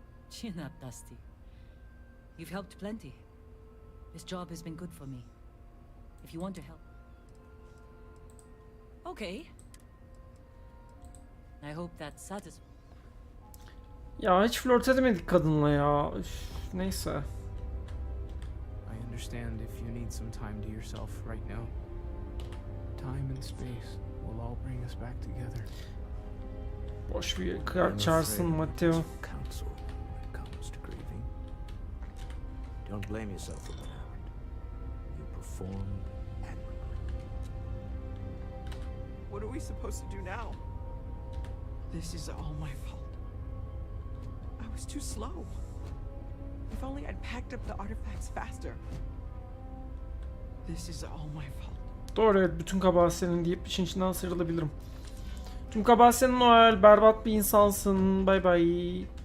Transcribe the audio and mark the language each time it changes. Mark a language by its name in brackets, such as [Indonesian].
[English] Chin up, Dusty. You've helped plenty. This job has been good for me. If you want to help... Okay. I hope that's satisfying. [Turkish] Ya hiç flört edemedik kadınla ya. Üf, neyse. [English] I understand if you need some time to yourself right now. Time and space will all bring us back together. [Turkish] Boş bir kıyak çağırsın Matteo. [English] Counsel when it comes to grieving. Don't blame yourself for what happened. You performed admirably. What are we supposed to do now? This is all my fault. I was too slow. If only I'd packed up the artifacts faster. This is all my fault. [Turkish] Doğru, evet, bütün kabahat senin deyip işin içinden sıyrılabilirim. Tüm kabahat senin Noel, berbat bir insansın, bay bay.